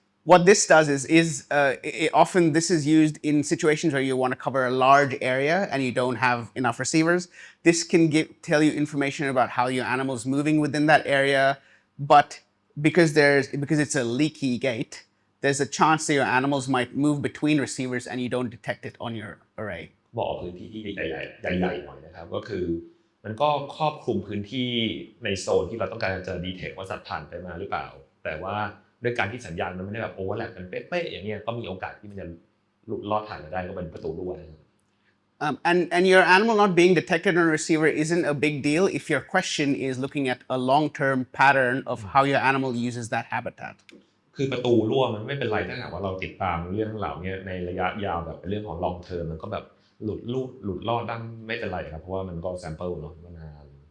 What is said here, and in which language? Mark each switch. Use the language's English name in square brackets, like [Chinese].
[English] What this does is often this is used in situations where you want to cover a large area and you don't have enough receivers. This can tell you information about how your animal is moving within that area, but because it's a leaky gate, there's a chance that your animals might move between receivers and you don't detect it on your array. [Thai] บอกพื้นที่ที่ใหญ่ๆหน่อยนะครับก็คือมันก็ครอบคลุมพื้นที่ในโซนที่เราต้องการจะดีเทคว่าสัตว์ผ่านไปมาหรือเปล่าแต่ว่าด้วยการที่สัญญาณมันไม่ได้แบบโอเวอร์แลปกันเป๊ะๆอย่างเงี้ยก็มีโอกาสที่มันจะหลุดลอดผ่านมาได้ก็เป็นประตูรั่ว [English] And your animal not being detected on a receiver isn't a big deal if your question is looking at a long-term pattern of how your animal uses that habitat. [Thai] คือประตูรั่วมันไม่เป็นไรถ้าหากว่าเราติดตามเรื่องเหล่านี้ในระยะยาวแบบเป็นเรื่องของ long term มันก็แบบหลุดลอดได้ไม่เป็นไรครับเพราะว่ามันก็ sample เนาะมานาน